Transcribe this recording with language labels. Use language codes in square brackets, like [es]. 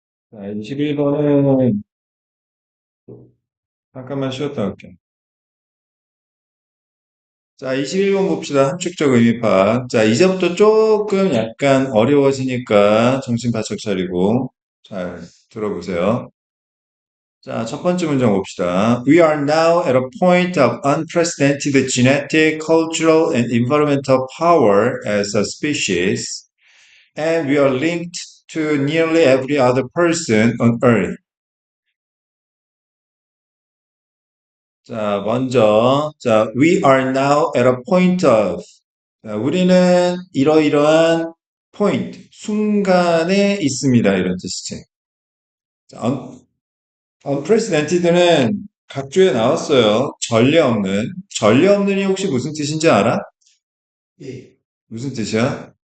[ko] 자, 21번은 잠깐만 쉬었다 할게요. 자, 21번 봅시다. 함축적 의미 파악. 자, 이제부터 조금 약간 어려워지니까 정신 바짝 차리고 잘 들어보세요. 자, 첫 번째 문장 봅시다. [en] We are now at a point of unprecedented genetic, cultural, and environmental power as a species, and we are linked to nearly every other person on Earth. [ko] 자, 먼저, 자, [en] we are now at a point of. [ko] 자, 우리는 이러이러한 point, 순간에 있습니다. 이런 뜻이지. 자, unprecedented는 각주에 나왔어요. 전례 없는. 전례 없는이 혹시 무슨 뜻인지 알아? 예. 무슨 뜻이야?